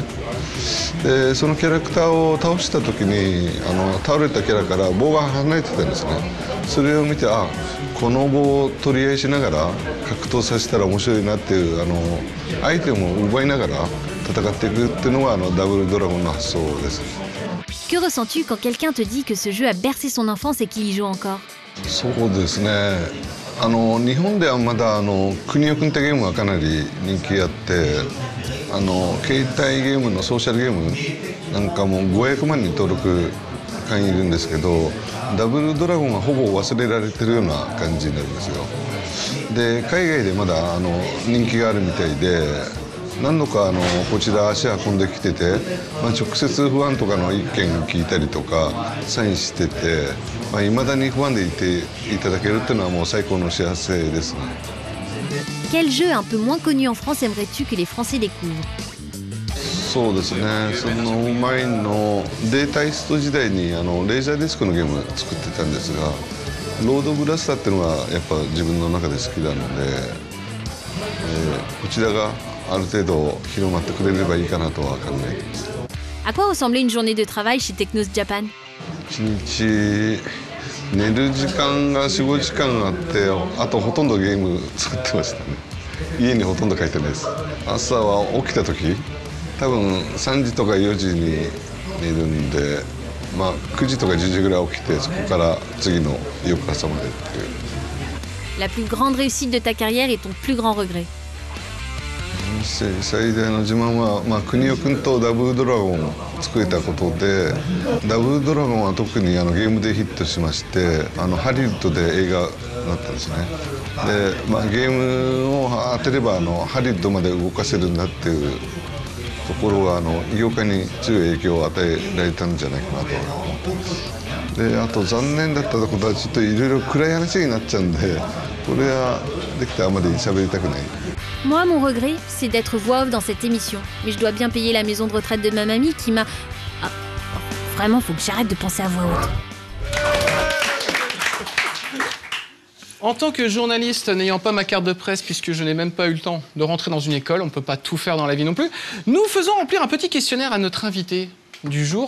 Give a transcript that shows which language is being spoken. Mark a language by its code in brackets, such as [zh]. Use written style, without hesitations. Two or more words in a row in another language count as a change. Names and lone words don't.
[ja] でそのキャラクターを倒した時に倒れたキャラから棒が離れてたんですね。それを見てこの棒を取り合いしながら格闘させたら面白いなっていうアイテムを奪いながら戦っていくっていうのがダブルドラゴンの発想です。 [fr] Que ressens-tu quand quelqu'un te dit que ce jeu a bercé son enfance et qu'il y joue encore? [ja] そうですね、日本ではまだ国尾くんってゲームがかなり人気あって携帯ゲームのソーシャルゲームなんかも500万人登録会員いるんですけどダブルドラゴンがほぼ忘れられてるような感じになるんですよ。で海外でまだ人気があるみたいで何度かこちら足運んできてて、直接ファンとかの意見聞いたりとかサインしてていまだにファンでいていただけるっていうのはもう最高の幸せですね。 [fr] Quel jeu un peu moins connu en France aimerais-tu que les Français découvrent? [ja] そうですね、その前のデータイスト時代にレーザーディスクのゲーム作ってたんですがロードブラスターっていうのがやっぱ自分の中で好きなので、こちらがある程度広まってくれればいいかなとは考えています。 [fr] À quoi ressemblait une journée de travail chez Technos Japan? [ja] 1日寝る時間が4、5時間あって、あとほとんどゲーム作ってましたね。家にほとんど帰ってないです。朝は起きた時、多分3時とか4時に寝るんで、まあ9時とか10時ぐらい起きて、そこから次の翌朝までっていう。 [fr] La plus grande réussite de ta carrière et ton plus grand regret? [ja] 最大の自慢は、国尾君とダブルドラゴンを作れたことで、ダブルドラゴンは特にゲームでヒットしまして、ハリウッドで映画になったんですね。で、ゲームを当てればハリウッドまで動かせるんだっていうところが業界に強い影響を与えられたんじゃないかなと思ってます。で、あと残念だったところはちょっといろいろ暗い話になっちゃうんで、これはできたらあまり喋りたくない。 [fr] Moi, mon regret, c'est d'être voix off dans cette émission. Mais je dois bien payer la maison de retraite de ma mamie qui m'a... Ah, vraiment, faut que j'arrête de penser à voix haute. En tant que journaliste, n'ayant pas ma carte de presse, puisque je n'ai même pas eu le temps de rentrer dans une école, on ne peut pas tout faire dans la vie non plus, nous faisons remplir un petit questionnaire à notre invité du jour.